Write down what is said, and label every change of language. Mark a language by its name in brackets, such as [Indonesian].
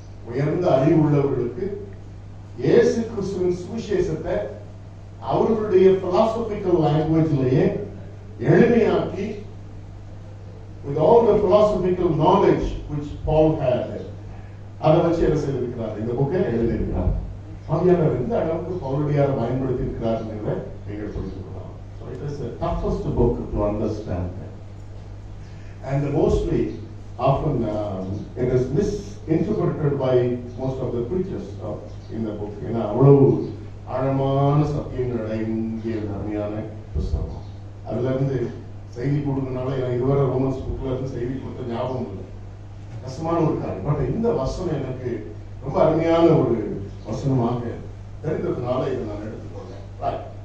[Tamil] உயர்ந்த அறிவுள்ளவர்களுக்கு இயேசு கிறிஸ்துவின் சுவிசேஷத்தை அவர்களுடைய philosophical languageலயே எளிமையாக்கி, [English] with all the philosophical knowledge which Paul had, [Tamil] அதை வச்சு என்ன செய்திருக்கிறார், இந்த புக்கை எழுதியிருக்கிறார். ஆவியானவர் இந்த அளவுக்கு பவுலடியாரை பயன்படுத்தி இருக்கிறார் என்பதை நீங்கள் புரிந்துகொள்ளலாம். [English] So it is the toughest book to understand, and mostly often it is misinterpreted by most of the preachers in the book. [Tamil] ஏன்னா அவ்வளவு ஆழமான சத்தியங்கள் அடங்கிய அருமையான புத்தகம். அதுல இருந்து செய்தி கொடுக்கறதுனால எனக்கு இதுவரை ரோமன்ஸ் புக்ல இருந்து செய்தி கொடுத்த ஞாபகம் இல்லை, கஷ்டமான ஒரு காரியம். பட் இந்த வசனம் எனக்கு ரொம்ப அருமையான ஒரு வசனமாக தெரிந்ததுனால இதை நான் எடுத்துக்கொண்டேன்.